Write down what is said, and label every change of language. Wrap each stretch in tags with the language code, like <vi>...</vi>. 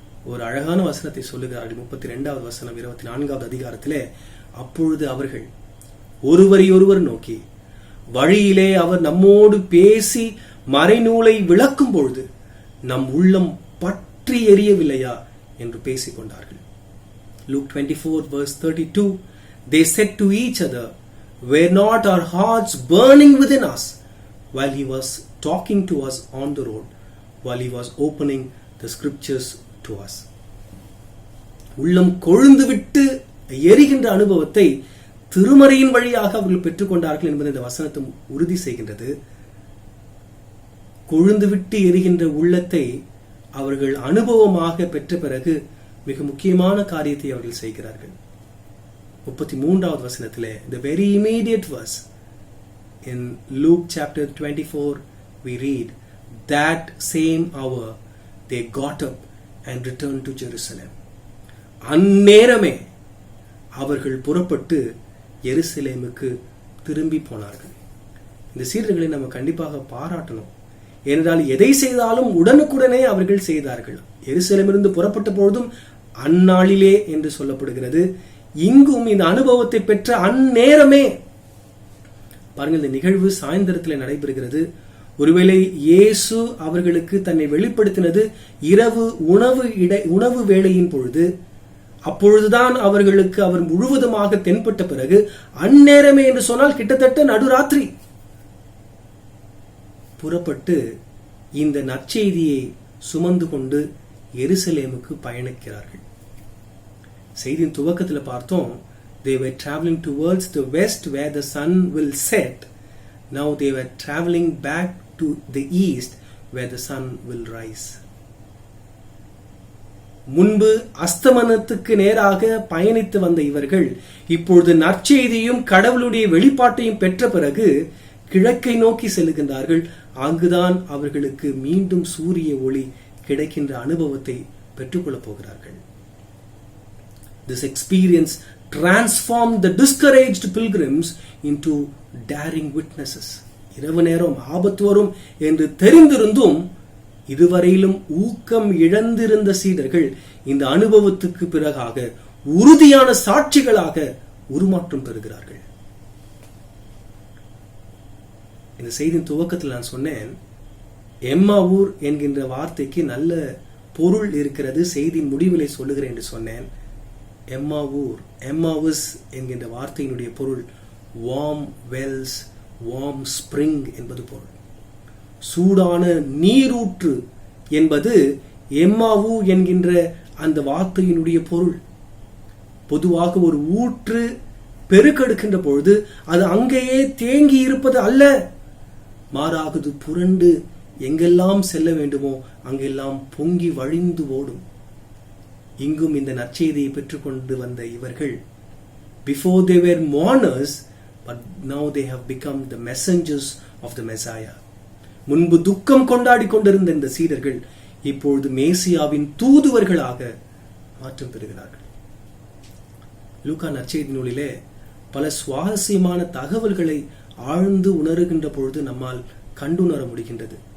<ta>ஒரு அழகான வசனத்தை சொல்லுகிறார்கள். 32வது வசனம் 24வது அதிகாரத்திலே, அப்பொழுது அவர்கள் ஒருவரையொருவர் நோக்கி, வழியிலே அவர் நம்மோடு பேசி மறைநூலை விளக்கும் பொழுது நம் உள்ளம் பற்றி எரியவில்லையா என்று பேசிக் கொண்டார்கள்.</ta> <en>Luke 24 verse 32, they said to each other, were not our hearts burning within us while he was talking to us on the road, while he was opening the scriptures to us.</en> <ta>உள்ளம் கொழுந்து விட்டு எரிகின்ற அனுபவத்தை திருமறையின் வழியாக அவர்கள் பெற்றுக்கொண்டார்கள் என்பதை இந்த வசனத்தை உறுதி செய்கின்றது. கொழுந்து விட்டு எரிகின்ற உள்ளத்தை அவர்கள் அனுபவமாக பெற்ற பிறகு மிக முக்கியமான காரியத்தை அவர்கள் செய்கிறார்கள். 33வது வசனத்திலே,</ta> <en>the very immediate verse in Luke chapter 24 we read, that same hour they got up and returned to Jerusalem.</en> <ta>அந்நேரமே அவர்கள் புறப்பட்டு எருசலேமுக்கு திரும்பி போனார்கள். இந்த சீடர்களை நம்ம கண்டிப்பாக பாராட்டணும். ஏனென்றால் எதை செய்தாலும் உடனுக்குடனே அவர்கள் செய்தார்கள். எருசலேமிலிருந்து புறப்பட்ட பொழுதும் அந்நாளிலே என்று சொல்லப்படுகிறது. இங்கும் இந்த அனுபவத்தை பெற்ற அந்நேரமே. பாருங்கள், இந்த நிகழ்வு சாயந்தரத்தில் நடைபெறுகிறது. ஒருவேளை இயேசு அவர்களுக்கு தன்னை வெளிப்படுத்தினது இரவு உணவு வேளையின் பொழுது. அப்பொழுதுதான் அவர்களுக்கு அவர் முழுவதுமாக தென்பட்ட பிறகு அந்நேரமே என்று சொன்னால் கிட்டத்தட்ட நடுராத்திரி புறப்பட்டு இந்த நற்செய்தியை சுமந்து கொண்டு எருசலேமுக்கு பயணிக்கிறார்கள். செய்தியின் துவக்கத்தில் பார்த்தோம்,</ta> <en>they were traveling towards the west where the sun will set. Now they were traveling back to the east where the sun will rise.</en> <ta>முன்பு அஸ்தமனத்துக்கு நேராக பயணித்து வந்த இவர்கள் இப்பொழுது நற்செய்தியும் கடவுளுடைய வெளிப்பாட்டையும் பெற்ற பிறகு கிழக்கை நோக்கி செல்லுகின்றார்கள். அங்குதான் அவர்களுக்கு மீண்டும் சூரிய ஒளி கிடைக்கின்ற அனுபவத்தை பெற்றுக்கொள்ளப் போகிறார்கள்.</ta> <en>This experience transformed the discouraged pilgrims into daring witnesses.</en> <ta>இரவு நேரம் ஆபத்து வரும் என்று தெரிந்திருந்தும் இதுவரையிலும் ஊக்கம் இழந்திருந்த சீடர்கள் இந்த அனுபவத்துக்கு பிறகாக உறுதியான சாட்சிகளாக உருமாற்றம் பெறுகிறார்கள். இந்த செய்தியின் துவக்கத்தில் நான் சொன்னேன், எம்மாவூர் என்கின்ற வார்த்தைக்கு நல்ல பொருள் இருக்கிறது. செய்தியின் முடிவிலை சொல்லுகிறேன் என்று சொன்னேன். எம்மாவூர், எம்மாவுஸ் என்கின்ற வார்த்தையினுடைய பொருள் வார்ம் வெல்ஸ், வார்ம் ஸ்பிரிங் என்பது பொருள். சூடான நீரூற்று என்பது எம்மாவு என்கின்ற அந்த வார்த்தையினுடைய பொருள். பொதுவாக ஒரு ஊற்று பெருக்கெடுக்கின்ற பொழுது அது அங்கேயே தேங்கி இருப்பது அல்ல, மாறாகது புரண்டு எங்கெல்லாம் செல்ல வேண்டுமோ அங்கெல்லாம் பொங்கி வழிந்து ஓடும். இங்கும் இந்த நற்செய்தியை பெற்றுக்கொண்டு வந்த இவர்கள்,</ta> <en>before they were mourners, but now they have become the messengers of the Messiah.</en> <ta>முன்பு துக்கம் கொண்டாடி கொண்டிருந்த இந்த சீடர்கள் இப்பொழுது மேசியாவின் தூதுவர்களாக மாற்றம் பெறுகிறார்கள். லூக்கா நற்செய்தி நூலிலே பல சுவாரஸ்யமான தகவல்களை ஆழ்ந்து உணர்கின்ற பொழுது நம்மால் கண்டுணர முடிகின்றது.</ta>